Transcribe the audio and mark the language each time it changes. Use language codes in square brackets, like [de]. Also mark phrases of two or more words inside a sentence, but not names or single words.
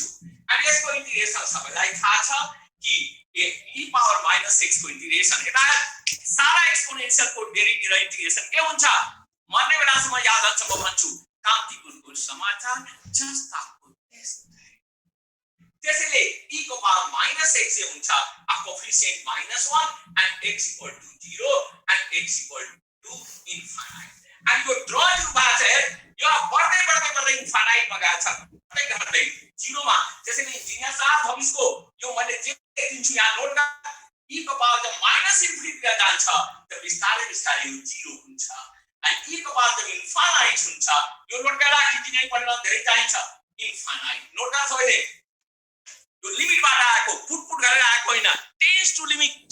[ne] अनि यसको इन्टिग्रेसन सबैलाई थाहा छ कि e पावर -x को इन्टिग्रेसन यता सारा एक्सपोनेन्शियल को डेरिभेटिभ र इन्टिग्रेसन के हुन्छ? मर्ने बेलासम्म याद हुन्छ म भन्छु कान्तिपुरको समाचार जस्ता को त्यस्तै। त्यसैले e को पावर -x हुन्छ [en] a coefficient -1 and x equal to 0 and x equal to infinite। [ne] and यो ड्र जुन भएको छ यो बढ्दै इन्फिनिट मा गएको छ घट्दै 0 मा। त्यसैले इन्जिनियर साहब [hi] हम इसको [ne] यो मैले जे दिन्छु यहाँ नोट गर e को पावर जब -इन्फिनिटी मा जान्छ त बिस्तारै बिस्तारै यो 0 हुन्छ अनि e को पावर जब इन्फिनिट हुन्छ यो नोट गर। इन्जिनियरिङ पढ्न धेरै चाहिन्छ इन्फिनिट नोट गर सबैले। यो लिमिट बाट आएको पुट गरेर आएको हैन, [en] टेन्स टु लिमिट।